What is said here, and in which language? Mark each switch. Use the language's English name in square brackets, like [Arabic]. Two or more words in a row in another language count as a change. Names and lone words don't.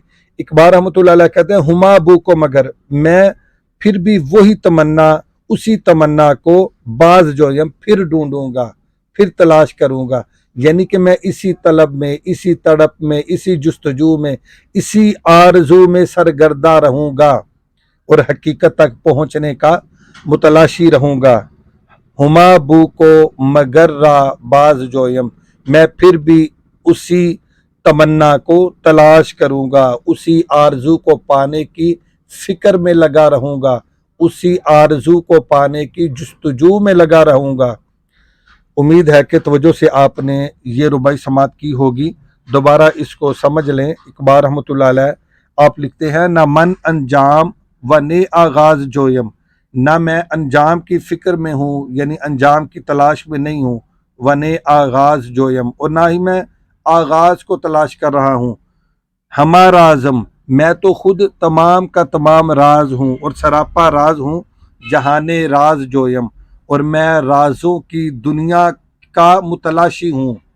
[Urdu] اقبال رحمۃ اللہ علیہ کہتے ہیں [Persian] ہما بو کو مگر، [Urdu] میں پھر بھی وہی تمنا، اسی تمنا کو [Persian] باز جویم [Urdu] پھر ڈھونڈوں گا، پھر تلاش کروں گا، یعنی کہ میں اسی طلب میں، اسی تڑپ میں، اسی جستجو میں، اسی آرزو میں سرگردہ رہوں گا اور حقیقت تک پہنچنے کا متلاشی رہوں گا۔ [Persian] ہما بو کو مگر را باز جویم، [Urdu] میں پھر بھی اسی تمنا کو تلاش کروں گا، اسی آرزو کو پانے کی فکر میں لگا رہوں گا، اسی آرزو کو پانے کی جستجو میں لگا رہوں گا۔ امید ہے کہ توجہ سے آپ نے یہ رباعی سماعت کی ہوگی، دوبارہ اس کو سمجھ لیں۔ اقبال رحمۃ اللہ علیہ آپ لکھتے ہیں، [Persian] نہ من انجام و نے آغاز جویم، [Urdu] نہ میں انجام کی فکر میں ہوں یعنی انجام کی تلاش میں نہیں ہوں، [Persian] و نے آغاز جویم، [Urdu] اور نہ ہی میں آغاز کو تلاش کر رہا ہوں، [Persian] ہما رازم، [Urdu] میں تو خود تمام کا تمام راز ہوں اور سراپا راز ہوں، [Persian] جہان راز جویم، [Urdu] اور میں رازوں کی دنیا کا متلاشی ہوں،